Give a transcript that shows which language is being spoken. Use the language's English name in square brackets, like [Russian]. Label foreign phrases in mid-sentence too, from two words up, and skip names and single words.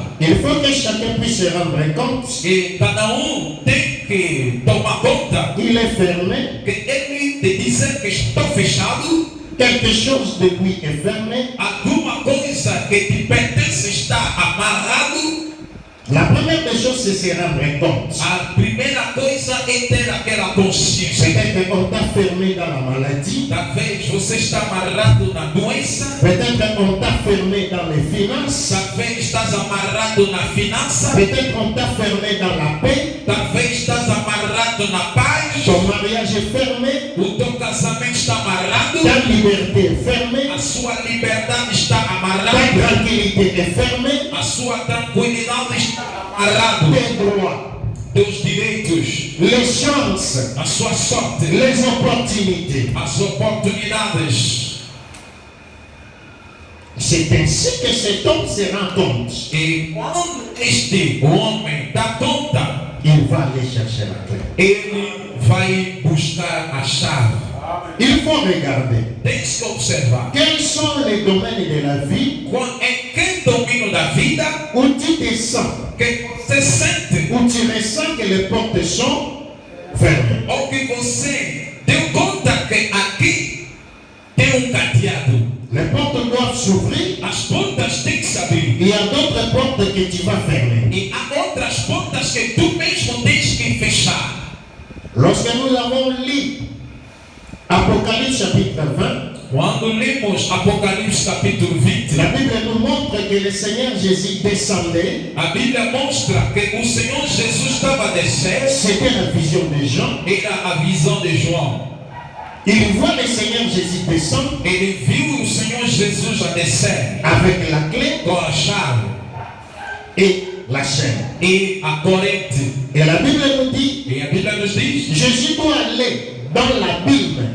[French] Il faut que chacun puisse se rendre compte [Portuguese] E cada tem que tomar conta [French] qu'il est fermé, [Portuguese] que ele te dizer que estou fechado, [French] quelque chose de lui est fermé. [Portuguese] alguma coisa que te pertence está amarrado. [French] La première des choses, c'est se rendre compte. [Portuguese] A primeira coisa é ter aquela consciência. [French] Peut-être qu'on t'a fermé dans la maladie. [Portuguese] Talvez você está amarrado na doença, [French] Peut-être qu'on t'a fermé dans les finances. [Portuguese] talvez estás amarrado na finança, [French] Peut-être qu'on t'a fermé dans la paix. [Portuguese] talvez estás amarrado na paz, [French] Ton mariage est fermé. [Portuguese] o teu casamento está amarrado, [French] Ta liberté est fermée. [Portuguese] a sua liberdade está [French] Ta [Portuguese] amarrada, [French] tranquillité est fermée. [Portuguese] a sua tranquilidade está amarrado, [French] Tes droits, [Portuguese] teus direitos, [French] les chances, [Portuguese] a sua sorte, [French] les opportunités. [Portuguese] as oportunidades. [French] C'est ainsi que cet homme se rend compte. [Portuguese] E quando este homem dá conta, [French] Il va aller chercher la clé. [Portuguese] ele vai buscar a chave. [French] Il faut regarder [Portuguese] Tens que observar [French] quels sont les domaines de la vie [Portuguese] em que domínio da vida [French] où tu te sens, [Portuguese] que você sente [French] où tu ressens que les portes sont fermées. [Portuguese] ou que você deu conta que aqui tem cadeado. [French] Les portes doivent s'ouvrir. [Portuguese] As portas têm que se abrir. [French] Il y a d'autres portes que tu vas fermer. [Portuguese] E há outras portas que tu mesmo tens que fechar. [French] Lorsque nous avons lu Apocalypse chapitre 20, [Portuguese] Quando lemos Apocalipse capítulo 20, [French] la Bible nous montre que le Seigneur Jésus descendait. [Portuguese] a Bíblia mostra que o Senhor Jesus estava a descer. [French] C'était la vision de Jean. [Portuguese] Era a visão de João. [French] Il voit le Seigneur Jésus descendre [Portuguese] Ele viu o Senhor Jesus a descer [French] avec la clé [Portuguese] com a chave [French] et la chaîne. [Portuguese] e a corrente. [French] Et la Bible nous dit, [Portuguese] E a Bíblia nos diz [French] Jésus doit aller dans l'abîme